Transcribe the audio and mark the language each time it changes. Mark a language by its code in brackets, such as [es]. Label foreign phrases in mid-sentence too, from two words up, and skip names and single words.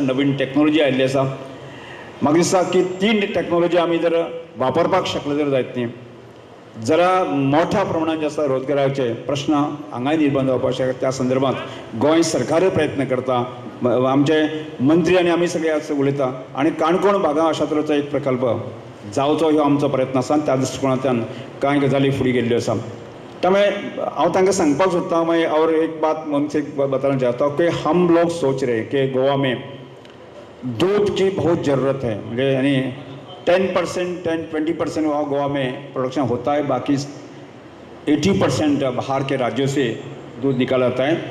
[kok] नवीन टॅक्नॉलॉजी आयिल्ली आसा. म्हाका दिसता की ती टॅक्नॉलॉजी आमी जर वापरपाक शकले जर जायत न्ही जाल्यार मोठ्या प्रमाणात जे आसा रोजगाराचे प्रश्न हांगाय निर्माण जावपाक शकता. त्या संदर्भात गोंय सरकारूय प्रयत्न करता. आमचे मंत्री आनी आमी सगळे उलयता आनी काणकोण भागां अशा तरेचो एक प्रकल्प जावचो ह्यो आमचो प्रयत्न आसा. त्या दृश्टिकोनांतल्यान कांय गजाली फुडें गेल्ल्यो आसा. त्यामुळे हांव तांकां सांगपाक सोदतां मागीर [hi] और एक बात मन से बताना चाहता हूँ कि हम लोग सोच रहे हैं कि गोवा में दूध की बहुत ज़रूरत है. म्हणजे यानी 10-20% गोवा में प्रोडक्शन होता है. बाकी 80% बाहर के राज्यों से दूध निकाला जाता है.